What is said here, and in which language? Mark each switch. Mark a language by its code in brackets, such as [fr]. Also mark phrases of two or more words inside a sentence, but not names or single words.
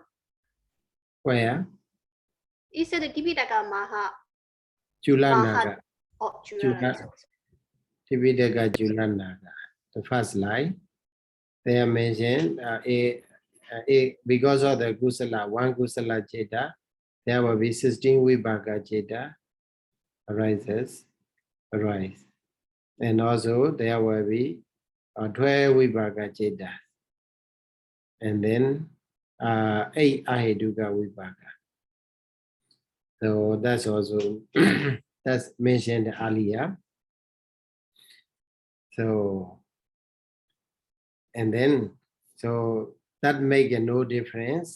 [en] Where? Is it the Piṭaka Maha? Chulanaga. Oh, Chula. Piṭaka Chulanaga. The first line. They are mentioned because of the kusala, one [pi] kusala citta, [en] there will be 16 [pi] vipaka citta [en] arise. And also there will be 12 [pi] vipaka citta. [en] And then 8 [pi] ahetuka vipaka. [en] So that's also that's mentioned earlier. So and then so that make no difference.